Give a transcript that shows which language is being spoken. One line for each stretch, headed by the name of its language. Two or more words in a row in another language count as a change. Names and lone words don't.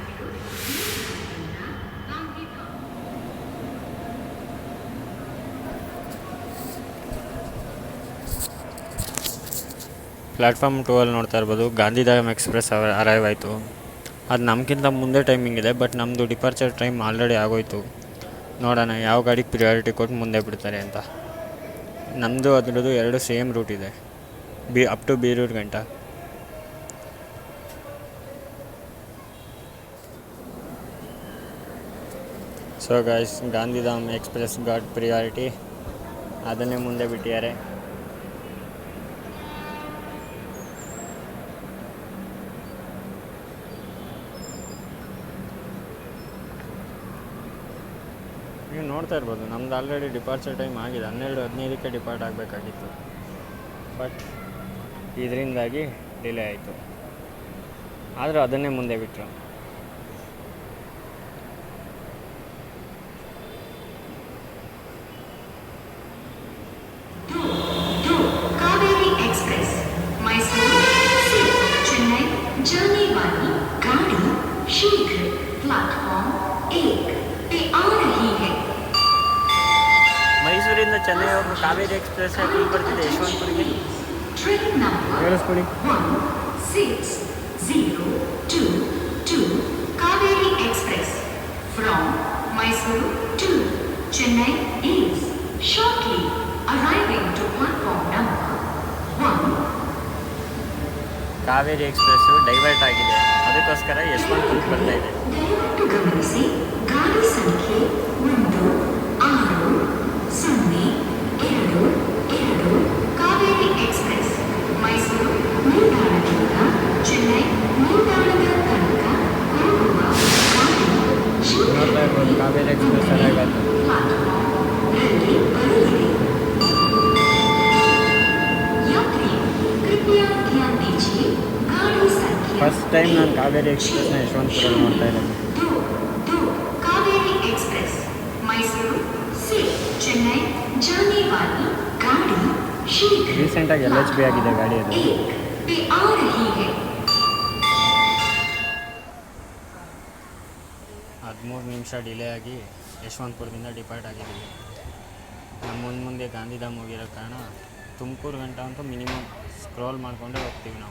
Kannada: ಪ್ಲ್ಯಾಟ್ಫಾರ್ಮ್ 2ಅಲ್ಲಿ ನೋಡ್ತಾ ಇರ್ಬೋದು ಗಾಂಧಿಧಾಮ್ ಎಕ್ಸ್‌ಪ್ರೆಸ್ ಅರೈವ್ ಆಯಿತು. ಅದು ನಮಗಿಂತ ಮುಂದೆ ಟೈಮಿಂಗ್ ಇದೆ, ಬಟ್ ನಮ್ಮದು
English: departure time already
Kannada: ಆಗೋಯ್ತು. ನೋಡೋಣ ಯಾವ ಗಾಡಿಗೆ ಪ್ರಿಯಾರಿಟಿ ಕೊಟ್ಟು ಮುಂದೆ ಬಿಡ್ತಾರೆ ಅಂತ. ನಮ್ಮದು ಅದರದ್ದು 2
English: same route
Kannada: ಇದೆ,
English: up to
Kannada: ಬೀರೂರು ಗಂಟ.
English: So guys, Gandhidham Express got priority.
Kannada: ಅದನ್ನೇ ಮುಂದೆ ಬಿಟ್ಟಿದ್ದಾರೆ. ನೀವು ನೋಡ್ತಾ ಇರ್ಬೋದು, ನಮ್ದು
English: already departure time
Kannada: ಆಗಿದೆ. 12:15ಕ್ಕೆ ಡಿಪಾರ್ಟ್ ಆಗಬೇಕಾಗಿತ್ತು, ಬಟ್ ಇದರಿಂದಾಗಿ ಡಿಲೇ ಆಯಿತು. ಆದರೂ ಅದನ್ನೇ ಮುಂದೆ ಬಿಟ್ಟರು.
Hindi: कावेरी एक्सप्रेस मैसूर से चेन्नई जाने वाली गाड़ी शीघ्र प्लेटफॉर्म 1 पे आ रही है.
Kannada: ಮೈಸೂರಿಂದ ಚೆನ್ನೈ ಹೋಗೋ ಕಾವೇರಿ ಎಕ್ಸ್ಪ್ರೆಸ್ ಎಲ್ಲಿ ಬರ್ತಿದೆ? ಯಶವಂತಪುರಿಗೆ.
English: Train number
Kannada: ಕೇಳಿಸ್ಕೊಡಿ.
English: 16022 कावेरी एक्सप्रेस from Mysuru to Chennai is shortly arriving to platform number 1.
Kannada: ಕಾವೇರಿ ಎಕ್ಸ್ಪ್ರೆಸ್ಸು ಡೈವರ್ಟ್ ಆಗಿದೆ, ಅದಕ್ಕೋಸ್ಕರ ಯಶವಂತಪುರಕ್ಕೆ ಬರ್ತಾ ಇದೆ. ದಯವಿಟ್ಟು ಗಮನಿಸಿ, ಗಾಡಿ ಸಂಖ್ಯೆ 1602 ಕಾವೇರಿ ಎಕ್ಸ್ಪ್ರೆಸ್ ಮೈಸೂರು ನಿಲ್ದಾಣದಿಂದ ಚೆನ್ನೈ ನಿಲ್ದಾಣದ ತನಕ ಹೋಗುವ ಗಾಡಿ ನೋಡ್ತಾ ಇರ್ಬೋದು, ಕಾವೇರಿ ಎಕ್ಸ್ಪ್ರೆಸ್ ಅರಾಗಲ್ಲ. ಪ್ಲಾಟ್ಫಾರ್ಮ್ನಲ್ಲಿ ಬರಲಿದೆ.
Hindi: यात्री कृपया ध्यान दीजिए, गाड़ी संख्या
English: first time
Kannada: ನಾನು ಕಾವೇರಿ ಎಕ್ಸ್ಪ್ರೆಸ್ನ ಯಶವಂತಪುರಲ್ಲಿ ನೋಡ್ತಾ ಇರೋದು.
Hindi: कावेरी एक्सप्रेस मैसूर से चेन्नई जाने वाली गाड़ी शीघ्र
Kannada: ರೀಸೆಂಟಾಗಿ LHB ಆಗಿದೆ ಗಾಡಿ ಅದು.
Hindi: 1 पे आ रही है.
Kannada: 13 ನಿಮಿಷ ಡಿಲೇ ಆಗಿ ಯಶವಂತಪುರದಿಂದ ಡಿಪಾರ್ಟ್ ಆಗಿದ್ದೀವಿ. ನಮ್ಮ ಮುಂದೆ ಗಾಂಧಿಧಾಮ್ ಹೋಗಿರೋ ಕಾರಣ ತುಮಕೂರು ಗಂಟ ಅಂತೂ
English: minimum scroll
Kannada: ಮಾಡಿಕೊಂಡೇ ಹೋಗ್ತೀವಿ ನಾವು.